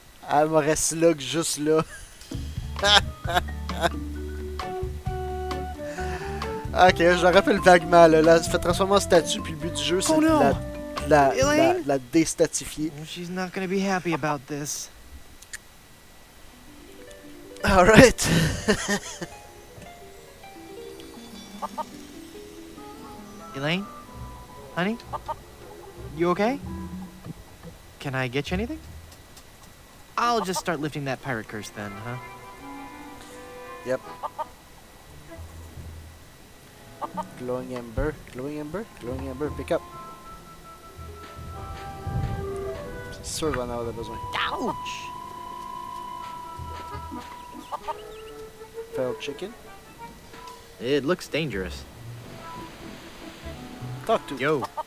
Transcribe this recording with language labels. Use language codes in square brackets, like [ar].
[fr] Elle me reste là que juste là. Ok, je me rappelle vaguement. Là, elle se fait transformer en statue, puis le but du jeu, c'est de la déstatifier. [en] She's not gonna be happy about this. Alright. Elaine? Honey? You okay? Can I get you anything? I'll just start lifting that pirate curse then, huh? Yep. Glowing ember, glowing ember, glowing ember, pick up. [fr] C'est sûr qu'on va en avoir besoin. [en] Ouch! Feral chicken. It looks dangerous. Talk to. Yo.